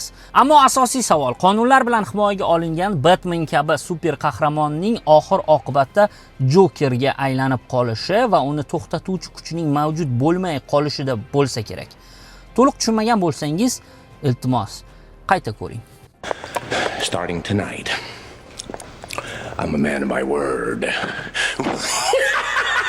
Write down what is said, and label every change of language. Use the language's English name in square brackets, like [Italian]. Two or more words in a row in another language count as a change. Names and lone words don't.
[Uzbek] Ammo asosiy savol, qonunlar bilan himoyaga olingan Batman kabi super qahramonning oxir oqibatda Jokerga aylanib qolishi va uni to'xtatuvchi kuchning mavjud bo'lmay qolishida bo'lsa kerak. To'liq tushunmagan bo'lsangiz, iltimos, qayta ko'ring. [English] Starting tonight, I'm a man of my word.